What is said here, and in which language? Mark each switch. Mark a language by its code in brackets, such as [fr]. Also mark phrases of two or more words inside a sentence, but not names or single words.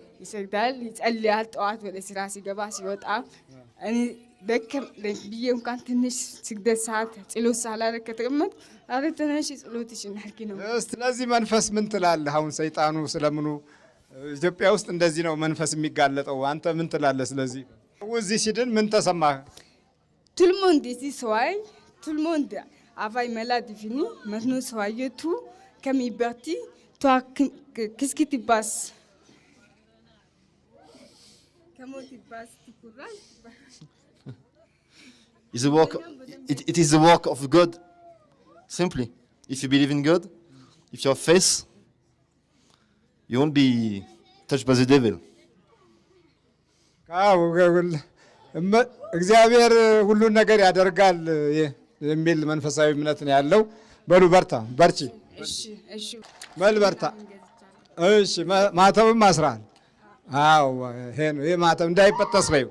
[am] ይጸልያል። ጠዋት ወደ ስራ ሲገባ ሲወጣ እኔ ደከም ብዬ እንኳን ትንሽ ስግደት ሰዓት ጸሎት ሳላደርግ ከተቀመጥኩ ኧረ ተነሽ ጸሎትሽን አድርጊ ነው። ስለዚህ መንፈስ ምን ትላለህ? አሁን ሰይጣኑ ስለምኑ ኢትዮጵያ ውስጥ እንደዚህ ነው መንፈስ የሚጋለጠው። አንተ ምን ትላለህ? ስለዚህ እዚህ ሲድን ምን ተሰማህ? [fr] tout le monde ici soigne, tout le monde avait maladie fini, maintenant soigne tout comme il partit. Toi qu'est-ce qui te passe? Comment tu passes? Tu courage? [en] It is the work of God, simply. If you believe in God, if you have faith, you won't be touched by the devil. [am] እግዚአብሔር ሁሉን ነገር ያደርጋል የሚል መንፈሳዊ እምነት ነው ያለው። በሉ በርቺ። እሺ በል በርታ። እሺ ማተብም አስራል። አዎ ይሄ ነው። ይሄ ማተብ እንዳይበጠስ በይው።